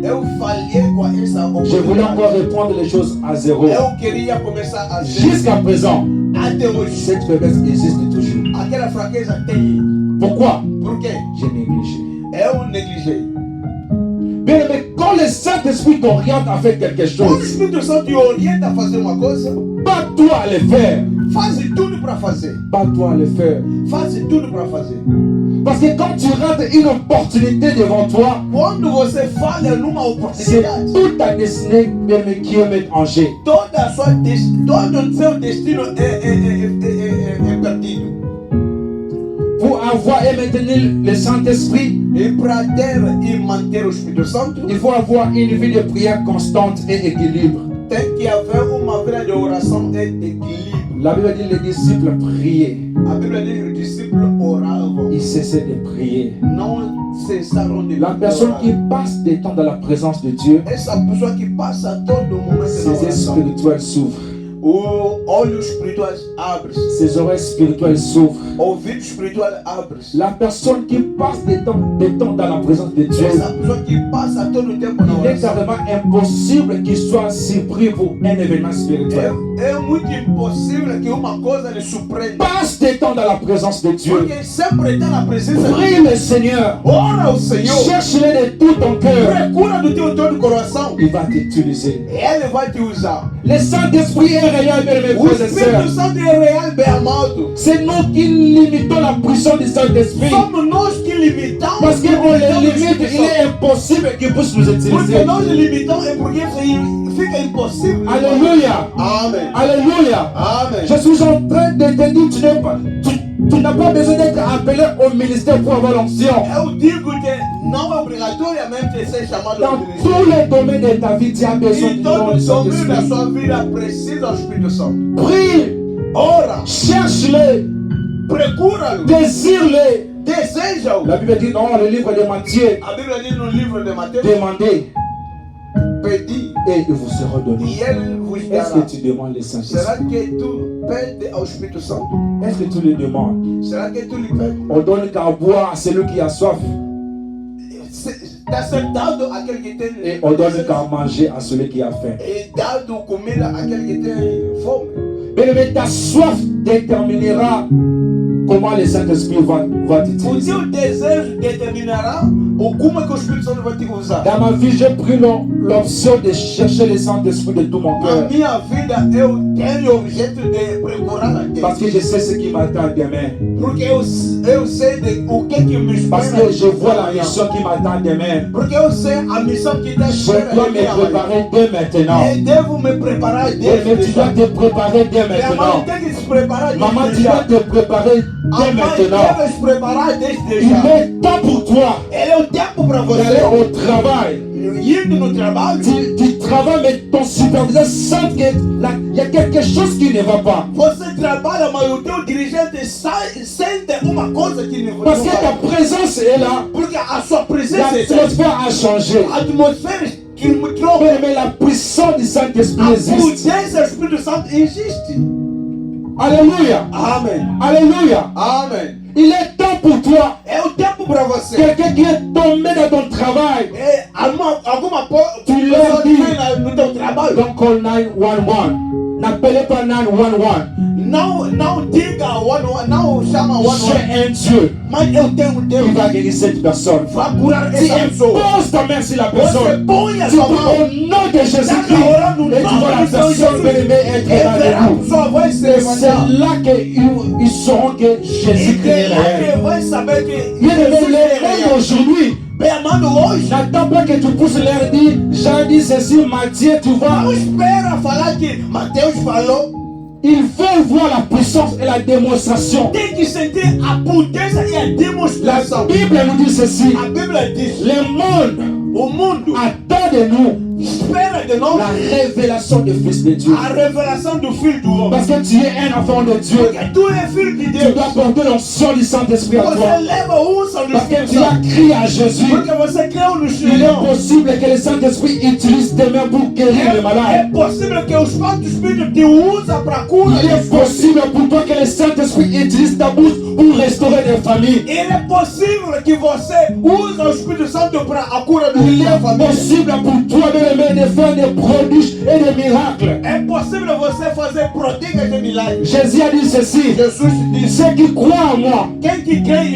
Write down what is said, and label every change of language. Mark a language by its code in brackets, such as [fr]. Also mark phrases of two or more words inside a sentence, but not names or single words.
[pt] Eu falhei com essa [fr] Je voulais encore [pt] oportunidade. [fr] reprendre les choses à zéro. [pt] Eu queria começar a ser [fr] Jusqu'à présent, [pt] até hoje. [fr] cette faiblesse existe toujours. [pt] Aquela fraqueza tem. [fr] Pourquoi? [pt] Por quê? [fr] J'ai négligé. [pt] Eu negligei. [fr] Bien aimé, quand le Saint-Esprit t'oriente à faire quelque [pt] Quando o [fr] chose, [pt] Espírito Santo te orienta a fazer uma coisa, [fr] bats-toi à le faire. [pt] faz tudo para fazer. [fr] Bats-toi à le faire. [pt] Faz tudo para fazer. [fr] Parce que quand tu rates une opportunité devant toi, [pt] Quando você falha numa [fr] c'est [pt] oportunidade, [fr] toute ta destinée bien aimé, qui est mise en jeu. [pt] todo o seu destino é perdido. [fr] Pour avoir et maintenir le Saint-Esprit, [pt] E para ter e manter o Espírito Santo, [fr] il faut avoir une vie de prière constante et équilibre. [pt] tem que haver uma vida de oração e de equilíbrio. [fr] La Bible dit les disciples priaient. [pt] A Bíblia diz que os discípulos oravam, [fr] Ils cessaient de prier. [pt] não cessaram de [fr] La personne [pt] orar. [fr] qui passe des temps dans la présence de Dieu, [pt] Essa pessoa que passa todo momento na [fr] ses [pt] oração, [fr] spirituels s'ouvrent. [pt] O olho espiritual abre. [fr] Ses oreilles spirituelles s'ouvrent. [pt] Ouvido espiritual abre. [fr] La personne qui passe des temps dans la présence de Dieu, [pt] Essa pessoa que passa todo o tempo na [fr] il est [pt] oração. [fr] carrément impossible qu'il soit surpris pour un événement spirituel. [pt] É muito impossível que uma coisa lhe surpreenda. [fr] Passe des temps dans la présence de Dieu. [pt] Porque sempre está na presença de [fr] Prie le Seigneur. [pt] Ora ao Senhor. [fr] Cherche-le de tout ton cœur. [pt] Procura do teu todo coração. [fr] Il va t'utiliser. [pt] Ele vai te usar. [fr] Le Saint-Esprit est réel, mes [pt] O [fr] frères et [pt] Espírito [fr] sœurs. [pt] Santo é real, bem amado. [fr] C'est nous qui limitons la puissance du Saint-Esprit. [pt] Somos nós que limitamos. [fr] Parce qu'on les limite, il est impossible qu'il puisse nous [pt] Porque [fr] utiliser. [pt] nós limitamos é porque fica impossível. [fr] Alléluia. [pt] Amém. [fr] Alléluia. [pt] Amém. [fr] Je suis en train de te dire, tu n'as pas besoin d'être appelé au ministère pour avoir l'onction. [pt] Eu digo que não é obrigatoriamente ser chamado [fr] Dans [pt] ao ministério. [fr] tous les domaines de ta vie, tu as besoin [pt] Em [fr] du [pt] todo [fr] don [pt] o [fr] du [pt] domínio da [fr] Saint-Esprit. [pt] sua vida precisa do Espírito Santo. [fr] Prie, [pt] Ora, [fr] cherche-le, [pt] procura-o, [fr] désire-le. [pt] deseja-o. [fr] La Bible dit dans le livre de Matthieu, [pt] A Bíblia diz no livro de Mateus: [fr] demandez [pt] pedi [fr] et il vous sera donné. [pt] e ele vos [fr] Est-ce [pt] dará. [fr] que tu demandes le Saint-Esprit? [pt] Será que tu pede ao Espírito Santo? [fr] Est-ce que tu le demandes? [pt] Será que tu lhe pede? [fr] On donne qu'à boire à celui qui a soif [pt] Está sentado aquele que tem [fr] et on donne qu'à manger à celui qui a faim. [pt] e dado comida àquele que tem fome. [fr] Mais ta soif déterminera comment le Saint-Esprit va [pt] O [fr] t'utiliser. [pt] teu desejo determinará o como é que o Espírito Santo vai te usar. [fr] Dans ma vie, j'ai pris l'option de chercher le Saint-Esprit de tout mon [pt] Na [fr] cœur. [pt] minha vida eu tenho o objeto de procurar a Deus. [fr] Parce que je sais ce qui m'attend demain. [pt] Porque eu sei de o que me espera. [fr] Parce que je vois la [pt] amanhã. [fr] mission qui m'attend demain. [pt] Porque eu sei a missão que está [fr] Je [pt] esperando [fr] dois me préparer dès maintenant. [pt] E devo me preparar [fr] Et [pt] desde [fr] mais tu dois [pt] já. [fr] te préparer dès [pt] Minha mãe [fr] maintenant. [pt] tem que se preparar [fr] Maman, tu [pt] desde [fr] dois [pt] já. [fr] te préparer [pt] A [fr] dès [pt] mãe [fr] maintenant. [pt] deve se preparar desde [fr] Il [pt] já. [fr] est temps pour toi [pt] Ele é o tempo para [fr] d'aller [pt] você [fr] au travail. [pt] indo no trabalho. [fr] Tu travailles, mais ton superviseur sent qu'il y a quelque chose qui ne va pas. [pt] Você trabalha, mas o teu dirigente sente uma coisa que não [fr] Parce que [pt] vai. [fr] ta présence est là. [pt] Porque a sua presença [fr] L'atmosphère a changé. [pt] a atmosfera que me troca. [fr] Mais la puissance du Saint-Esprit [pt] A [fr] existe. [pt] potência do Espírito Santo existe. [fr] Alléluia. [pt] Amém. [fr] Alléluia. [pt] Amém. [fr] Il est temps pour toi. [pt] É o tempo para você. [fr] Quelqu'un qui est tombé dans ton travail. [pt] É, alguma [fr] Tu [pt] pessoa [fr] leur [pt] que [fr] dis. [pt] vem no teu trabalho. [en] Don't call 911. [fr] N'appelez pas 911. [pt] Não diga não chama o [fr] J'ai un Dieu [pt] mas eu tenho Deus. [fr] qui va guérir cette personne. [pt] Vai curar [fr] Tu [pt] essa pessoa. [fr] imposes ta main sur la [pt] Você [fr] personne. [pt] põe a [fr] Tu [pt] sua [fr] pries [pt] mão. [fr] au nom de Jésus-Christ. Et tu vois la personne bien-aimée être [pt] E [fr] là [pt] verá a [fr] debout. [pt] pessoa vai se [fr] Et [pt] levantar. [fr] c'est là qu'ils sauront que [pt] E [fr] Jésus-Christ est [pt] lá [fr] réel. [pt] que vai saber que [fr] Bien-aimé, [pt] Jesus é [fr] les [pt] real. [fr] hommes aujourd'hui, [pt] Bem amado, hoje [fr] n'attends pas que tu pousses leur dire, Jean dit ceci, Matthieu, tu vois. [pt] não espera falar que Mateus falou. [fr] Il faut voir la puissance et la démonstration. [pt] Tem que sentir a potência e a [fr] La [pt] demonstração. [fr] Bible nous dit ceci. [pt] A Bíblia diz: [fr] Le monde [pt] o mundo [fr] attend de nous [pt] espera de nós [fr] la révélation du Fils de Dieu. [pt] a revelação do Filho do Homem. [fr] Parce que tu es un enfant de Dieu. [pt] Porque tu és filho de [fr] Tu [pt] Deus. [fr] dois porter l'onction du Saint-Esprit à toi. [pt] Você leva a unção do [fr] Parce que [pt] Espírito [fr] tu as [pt] Santo. [fr] crié à Jésus. [pt] Porque você creu no [fr] Il est [pt] Senhor. [fr] possible que le Saint-Esprit utilise tes mains pour guérir les [pt] É [fr] malades. [pt] possível que o Espírito Espírito te usa para cura. [fr] Il est possible pour toi que le Saint-Esprit utilise ta bouche pour restaurer des familles. [pt] Ele é possível que você use o Espírito Santo para a cura da [fr] Il [pt] sua [fr] est [pt] família. [fr] possible pour toi, bien-aimé, de faire des prodiges et des miracles. [pt] É possível você fazer prodígios e milagres. [fr] Jésus a dit ceci. [pt] Jesus disse: [fr] Ceux qui croient en moi, [pt] quem que crê em